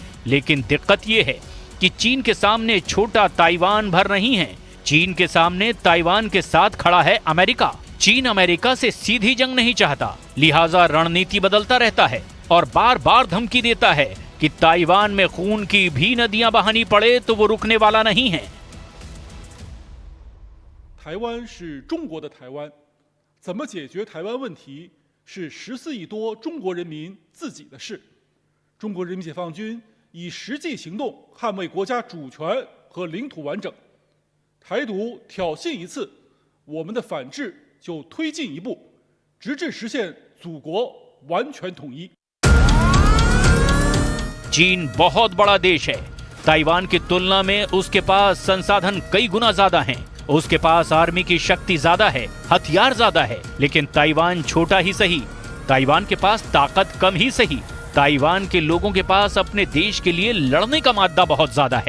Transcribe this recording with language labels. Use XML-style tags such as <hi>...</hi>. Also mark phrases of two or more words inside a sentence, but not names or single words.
<hi>लेकिन दिक्कत यह है कि चीन के सामने छोटा ताइवान भर नहीं है, चीन के सामने ताइवान के साथ खड़ा है अमेरिका। चीन अमेरिका से सीधी जंग नहीं चाहता, लिहाजा रणनीति बदलता रहता है और बार बार धमकी देता है कि ताइवान में खून की भी नदियां बहानी पड़े तो वो रुकने वाला नहीं है।</hi> <zh>台湾是中国的台湾，怎么解决台湾问题是14亿多中国人民自己的事。中国人民解放军以实际行动捍卫国家主权和领土完整。台独挑衅一次，我们的反制就推进一步，直至实现祖国完全统一。</zh> <hi>चीन बहुत बड़ा देश है। ताइवान की तुलना में उसके पास संसाधन कई गुना ज्यादा हैं। उसके पास आर्मी की शक्ति ज्यादा है, हथियार ज्यादा है, लेकिन ताइवान छोटा ही सही, ताइवान के पास ताकत कम ही सही, ताइवान के लोगों के पास अपने देश के लिए लड़ने का मादा बहुत ज्यादा है।</hi>